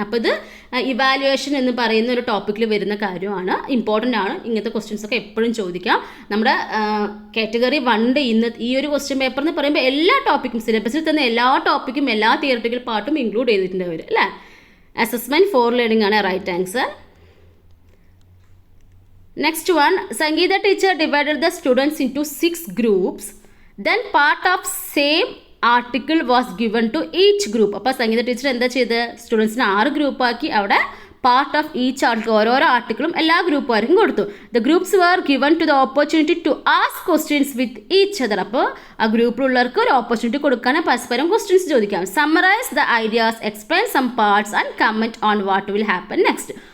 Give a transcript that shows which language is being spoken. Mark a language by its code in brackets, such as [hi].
[ml] അപ്പോൾ ഇത് ഇവാലുവേഷൻ എന്ന് പറയുന്ന ഒരു ടോപ്പിക്കിൽ വരുന്ന കാര്യമാണ്. ഇമ്പോർട്ടൻ്റ് ആണ്. ഇങ്ങനത്തെ ക്വസ്റ്റ്യൻസ് ഒക്കെ എപ്പോഴും ചോദിക്കാം. നമ്മുടെ കാറ്റഗറി 1 ഇന്ന് ഈ ഒരു ക്വസ്റ്റ്യൻ പേപ്പർ എന്ന് പറയുമ്പോൾ എല്ലാ ടോപ്പിക്കും സിലബസിൽ തന്നെ എല്ലാ ടോപ്പിക്കും എല്ലാ തിയററ്റിക്കൽ പാർട്ടും ഇൻക്ലൂഡ് ചെയ്തിട്ടുണ്ട് അവർ അല്ലേ. അസസ്മെൻറ്റ് ഫോർ ലേണിംഗ് ആണ് right answer. [en] Next one, Sangeeta teacher divided the students into 6 groups. Then part of same article was given to each group. [ml] അപ്പോൾ സംഗീത ടീച്ചർ എന്താ ചെയ്ത്? സ്റ്റുഡൻസിനെ 6 ഗ്രൂപ്പാക്കി അവിടെ പാർട്ട് ഓഫ് ഈച്ച് ആർട്ടിക്കിൾ ഓരോരോ ആർട്ടിക്കിളും എല്ലാ ഗ്രൂപ്പുകാർക്കും കൊടുത്തു. [en] The groups were given to the opportunity to ask questions with each other. [ml] അപ്പോൾ ആ ഗ്രൂപ്പിലുള്ളവർക്ക് ഒരു ഓപ്പർച്യൂണിറ്റി കൊടുക്കാൻ പരസ്പരം ക്വസ്റ്റ്യൻസ് ചോദിക്കാം. [en] Summarise the ideas, explain some parts and comment on what will happen next.